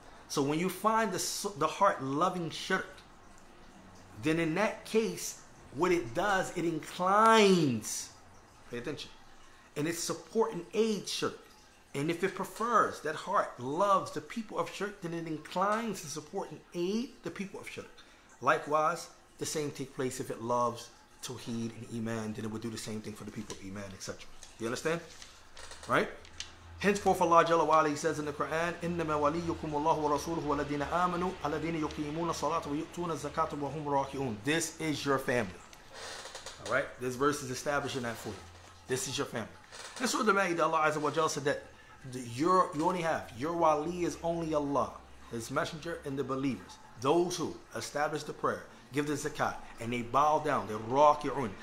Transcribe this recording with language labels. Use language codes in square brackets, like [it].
[en] So when you find the heart loving shirk, then in that case, what it does, it inclines, pay attention, and it support and aids shirk. And if it prefers, that heart loves the people of shirk, then it inclines to support and aid the people of shirk. Likewise, the same take place if it loves Tawheed and Iman, then it would do the same thing for the people of Iman, etc. You understand? Right? Henceforth, Allah Jalla wa Ala, He says in the Quran, [ar] إِنَّمَا وَلِيُّكُمُ اللَّهُ وَرَسُولُهُ وَالَّذِينَ آمَنُوا الَّذِينَ يُقِيمُونَ الصَّلَاةَ وَيُؤْتُونَ الزَّكَاةَ وَهُمْ رَاكِعُونَ. [en] This is your family. All right? This verse is establishing that for you. This is your family. And so the Ma'idah, Allah Azza wa Jalla said that you only have, your wali is only Allah, His messenger, and the believers. Those who establish the prayer, give the zakat, and they bow down, they're raki'un.